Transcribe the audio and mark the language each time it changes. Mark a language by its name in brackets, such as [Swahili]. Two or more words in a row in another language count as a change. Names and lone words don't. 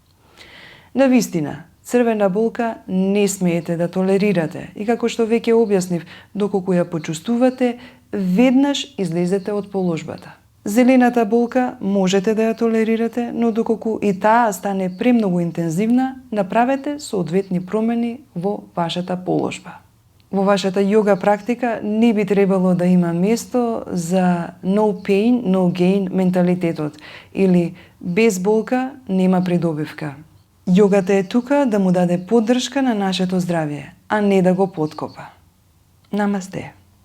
[Macedonian] Навистина, црвена болка не смеете да толерирате и, како што веќе објаснив, доколку ја почувствувате, веднаш излезете од положбата. Зелената болка можете да ја толерирате, но доколку и таа стане премногу интензивна, направете соодветни промени во вашата положба. Во вашата јога практика не би требало да има место за [English] no pain, no gain [Macedonian] менталитетот или без болка нема придобивка. Јогата е тука да му даде поддршка на нашето здравје, а не да го поткопа. Намасте!